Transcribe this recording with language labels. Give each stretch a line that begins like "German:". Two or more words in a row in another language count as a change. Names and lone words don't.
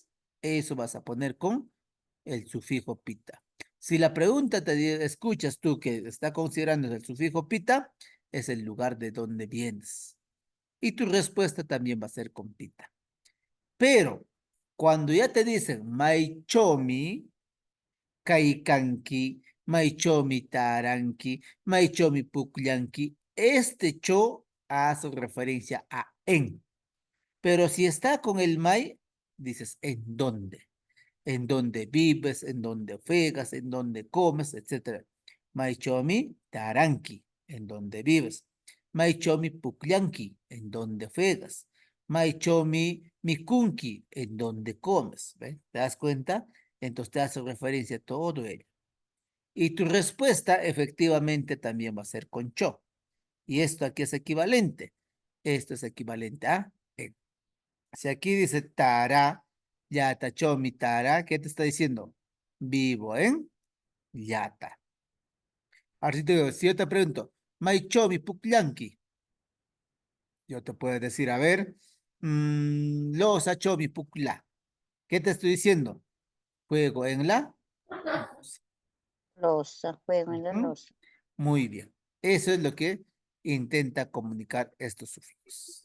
Spanish: Eso vas a poner con el sufijo pita. Si la pregunta escuchas tú que está considerando el sufijo pita, es el lugar de donde vienes. Y tu respuesta también va a ser con pita. Pero cuando ya te dicen
Quechua: maichomi, kaikanki, maichomi taranki, maichomi pukllanki,
Spanish: este cho hace referencia a en. Pero si está con el mai, dices en dónde. En dónde vives, en dónde juegas, en dónde comes, etc.
Quechua: Maichomi taranki,
Spanish: en dónde vives.
Quechua: Maichomi pukllanki,
Spanish: en dónde juegas.
Quechua: Maichomi mikunki,
Spanish: en dónde comes. ¿Ve? ¿Te das cuenta? Entonces te hace referencia a todo ello. Y tu respuesta efectivamente también va a ser con cho. ¿Y esto aquí es equivalente? Esto es equivalente a en. Si aquí dice
Quechua: tara, yata, chomi, tara,
Spanish: ¿qué te está diciendo? Vivo en yata. Ahora si yo te pregunto,
Quechua: mai chomi pukllanki,
Spanish: yo te puedo decir, a ver,
Quechua: losa chomi pukla.
Spanish: ¿Qué te estoy diciendo? Juego en la Losa, juego en la Ujú. losa. Muy bien. Eso es lo que intenta comunicar estos sufijos.